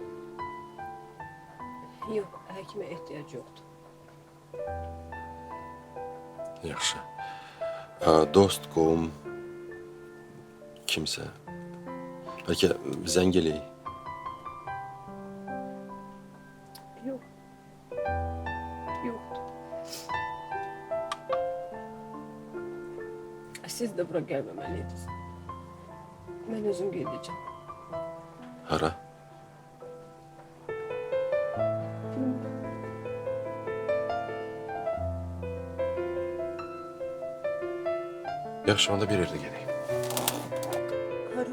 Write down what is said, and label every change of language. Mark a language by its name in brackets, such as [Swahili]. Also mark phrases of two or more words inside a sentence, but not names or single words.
[Azerbaijani] Yok, həkimə ehtiyac yoxdur. Yaxşı. Dost, qovum, kimsə. Bəlkə zəng eləyək. [Turkish] Yok. Yoktur. Siz de bura gelmemeliydiniz. Ben özüm geleceğim. [Azerbaijani] Hara? Yaxşı, onda bir yerdə gedək. Hara?